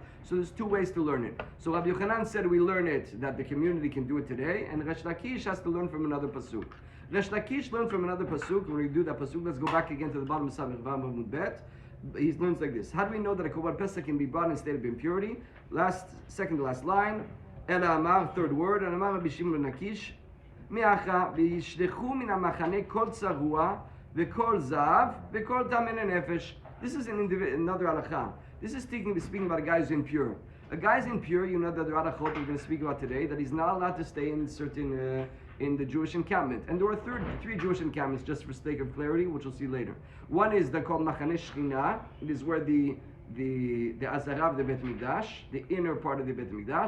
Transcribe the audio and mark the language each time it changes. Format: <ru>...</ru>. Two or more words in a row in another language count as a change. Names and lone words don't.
<en>So there's two ways to learn it. So Rabbi Yochanan said we learn it, that the community can do it today. And Resh Lakish has to learn from another pasuk. Resh Lakish learned from another pasuk. When we do that pasuk, let's go back again to the bottom of</en> <he>סמך וו עמוד בית.</he> <en>He learns like this. How do we know that a</en> <he>קרבן פסח</he> <en>can be brought in a state of impurity? Second to last line.</en> <he>אל אמר,</he> <en>third word, and Amar Rabbi Shimon ben Lakish,</en> <he>מיאחה וישלחו מן המחנה כל צרוע וכל זב וכל טמא נפש.</he> <en>This is another halakha. This is speaking about a guy who's impure. A guy's impure, you know that the halachot we're going to speak about today, that he's not allowed to stay in certain, in the Jewish encampment. And there are three Jewish encampments, just for sake of clarity, which we'll see later. One is called</en> <he>מחנה שכינה.</he> <en>It is where the Azara of the</en> <he>בית מקדש,</he> <en>the inner part of the</en> <he>בית מקדש.</he>